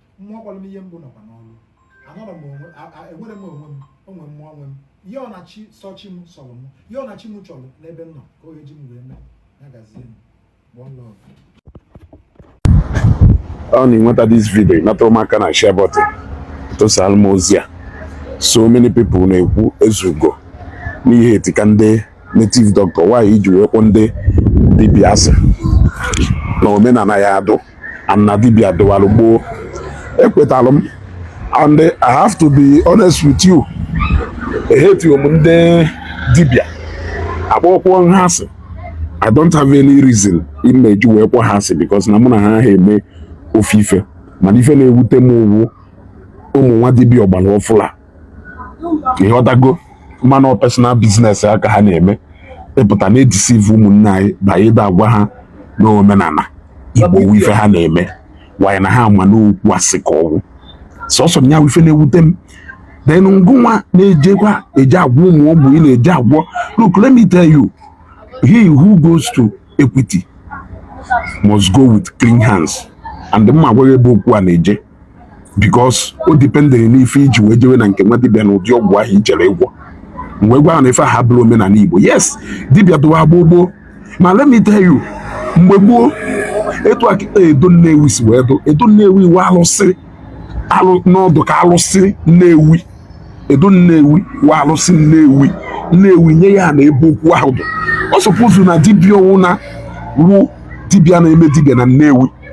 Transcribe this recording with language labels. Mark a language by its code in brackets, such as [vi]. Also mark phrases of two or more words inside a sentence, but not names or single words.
[ig] Mmụọ kpọrọ m ihe mbụ nọkwa n'ọlụ. Anọrọ m onwe, a, a, enwere m onwe m, onwe mmụọ onwe m. Ihe ọ na chi sọ chi m sọrọ m, ihe ọ na chi m chọrọ n'ebe m nọ, ka o wee ji m wee mee. Ya gazie m. [en] One love. [ig] Ọ na-enweta [en] this video, [ig] ịnata ụmụaka na [en] share button. [ig] Tụsaalụ m ozi a. [en] So many people [ig] na-ekwu ezugo n'ihe etika ndị [en] native doctor. [ig] Why iji wee kpọ ndị dibịa asị? Na omenala ya adụ, and na dibịa dụwalụ gboo. Ekwetalụ m. [en] And I have to be honest with you. [ig] Eheti m ndị dibịa. Akpọkwuo ha asị. [en] I don't have any reason [ig] ime eji wee kpọ ha asị, because na mụ na ha ha eme ofu ife. Mana ife na-ewute m wu ụmụ nwa dibịa ọgbara ọfụla. Ị ghọtago? Mana ọ [en] personal business [ig] ha ka ha na-eme. Ịpụta na-edeceive ụmụnne anyị, ba ịda agwa ha na omenala Igbo wu ife ha na-eme. Why na ha ma n'okwu asị ka ọ wụ. Sọsọ m ya wụ ife na-ewute m. Then ngụnwa na-ejekwa, eje agwọ ụmụ ogbu ị na-eje agwọ. [en] Look, let me tell you, he who goes to Equity must go with clean hands. [ig] And mma agwaghị ebe okwu a na-eje. Because o dependere n'ife iji wee jewe na nke nwa dibịa na ụdị ọgwụ ahụ i jere ịgwọ. M wee gwa ha na ife a ha bụrụ omenala Igbo. Yes, dibịa dụwa agba gboo. [en] Ma let me tell you, [ig] mgbe gboo, etu a kịta Edo Nnewi si wee dụ. Edo Nnewi wee alụsị, alụ, n'ọdụ ka alụsị Nnewi. Edo Nnewi wee alụsị Nnewi. Nnewi nye ya na ebe okwu ahụ dị. Ọ suppose na dibịa ọwụ na wụ dibịa na-eme dibịa na Nnewi.